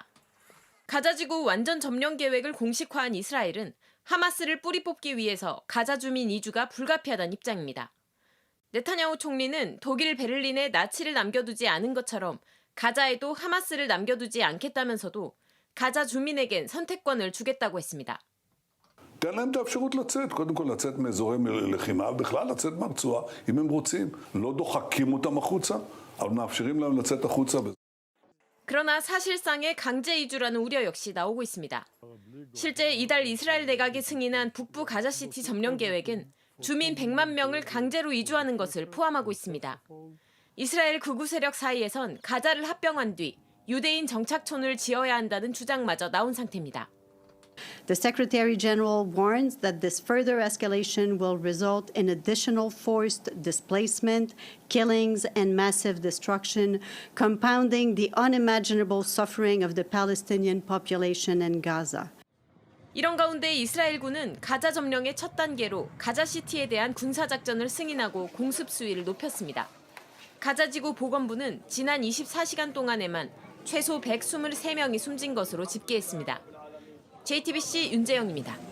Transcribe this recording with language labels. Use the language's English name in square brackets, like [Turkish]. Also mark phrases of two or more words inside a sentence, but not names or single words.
[Korean] 가자지구 완전 점령 계획을 공식화한 이스라엘은 하마스를 뿌리 뽑기 위해서 가자 주민 이주가 불가피하다는 입장입니다. 네타냐후 총리는 독일 베를린에 나치를 남겨두지 않은 것처럼 가자에도 하마스를 남겨두지 않겠다면서도 가자 주민에겐 선택권을 주겠다고 했습니다. [Hebrew] תן להם את האפשרות לצאת, קודם כל לצאת מאזורי לחימה, בכלל לצאת מהרצועה, אם הם רוצים. לא דוחקים אותם החוצה, אבל מאפשרים להם לצאת החוצה. [Korean] 그러나 사실상의 강제 이주라는 우려 역시 나오고 있습니다. 실제 이달 이스라엘 내각이 승인한 북부 가자시티 점령 계획은 주민 100만 명을 강제로 이주하는 것을 포함하고 있습니다. 이스라엘 극우 세력 사이에선 가자를 합병한 뒤 유대인 정착촌을 지어야 한다는 주장마저 나온 상태입니다. [English] The Secretary General warns that this further escalation will result in additional forced displacement, killings, and massive destruction, compounding the unimaginable suffering of the Palestinian population in Gaza. [Korean] 이런 가운데 이스라엘군은 가자 점령의 첫 단계로 가자시티에 대한 군사작전을 승인하고 공습 수위를 높였습니다. 가자지구 보건부는 지난 24시간 동안에만 최소 123명이 숨진 것으로 집계했습니다. JTBC 윤재영입니다.